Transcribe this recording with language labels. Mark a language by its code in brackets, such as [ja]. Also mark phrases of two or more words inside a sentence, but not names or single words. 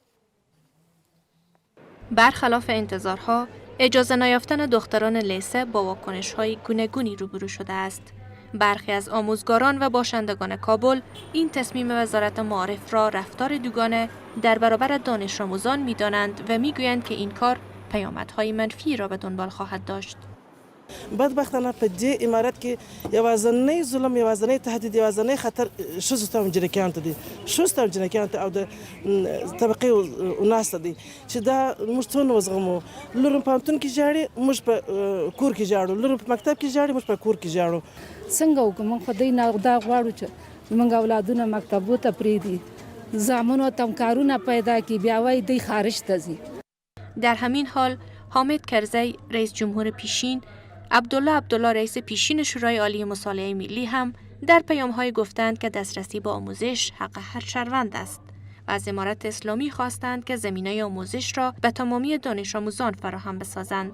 [fa] برخلاف انتظارها، اجازه نیافتن دختران لیسه با واکنش‌های گوناگونی روبرو شده است. برخی از آموزگاران و باشندگان کابل این تصمیم وزارت معارف را رفتار دوگانه در برابر دانش آموزان می‌دانند و می‌گویند که این کار پیامدهای منفی را به دنبال خواهد داشت. [ps] بدبختانه په دې امارت کې یوازینی ظلم، یوازینی تهدید، یوازینی خطر ښځو ته او جنکیانو ته دی. ښځو ته او جنکیانو ته او د طبقې اناس ته دی چې دا موږ څونه وزغمو. لور په پوهنتون کې ژاړي، موږ په کور کې ژاړو. لور په مکتب کې ژاړي، موږ په کور کې ژاړو. څنګه وکړو؟ موږ خو دا غواړو چې موږ اولادونه مکتبو ته پرېږدي، زامنو ته هم کارونه پیدا کړي، بیا وایي دی خارج ته ځي. [fa] در همین حال حامد کرزی رئیس جمهور پیشین، عبدالله رئیس پیشین شورای عالی مصالحه ملی هم در پیام‌های گفتند که دسترسی به آموزش حق هر شهروند است و از امارت اسلامی خواستند که زمینه آموزش را به تمامی دانش آموزان فراهم بسازند.